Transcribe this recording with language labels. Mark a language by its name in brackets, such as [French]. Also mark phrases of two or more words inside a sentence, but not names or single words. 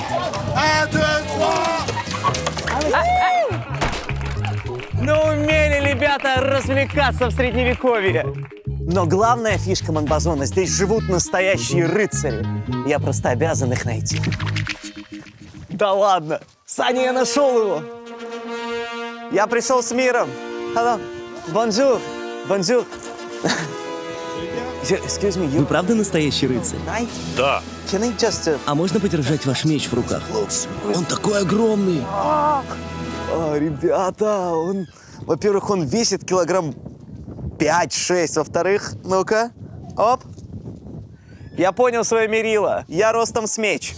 [Russian] Ну, умели, ребята, развлекаться в средневековье. Но главная фишка Монбазона — здесь живут настоящие рыцари. Я просто обязан их найти. Да ладно, Саня, я нашел его. Я пришел с миром. Hello. [French] Bonjour. Bonjour. [English] Excuse me, [Russian] Вы [English] you [Russian] правда настоящий рыцарь? [English] knight? [Russian] Да. [English] Can I just... [Russian] А можно подержать ваш меч в руках? Он такой огромный. Ребята, во-первых, он весит килограмм 5-6. Во-вторых, ну-ка, оп. Я понял свое мерило. Я ростом с меч.